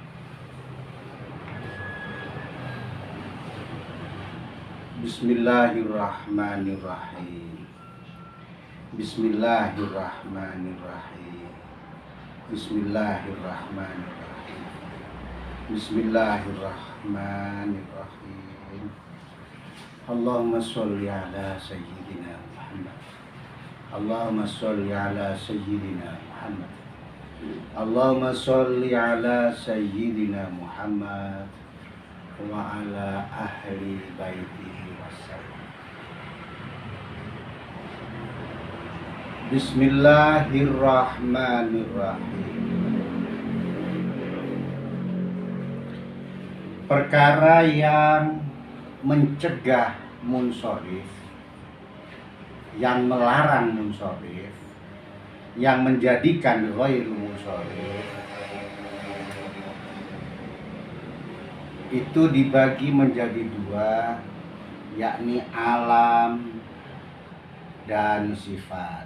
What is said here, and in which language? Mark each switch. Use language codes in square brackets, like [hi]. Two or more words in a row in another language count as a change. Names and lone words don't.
[ar] Bismillahirrahmanirrahim. Bismillahirrahmanirrahim. بسم الله الرحمن الرحيم. بسم الله الرحمن الرحيم. اللهم صل على سيدنا محمد. اللهم صل على سيدنا محمد. اللهم صل على سيدنا محمد وعلى أهل بيته وسلم. Bismillahirrahmanirrahim. [id] Perkara yang mencegah munsorif, yang melarang munsorif, yang menjadikan [ar] غير منصرف, [id] itu dibagi menjadi dua, yakni alam dan sifat.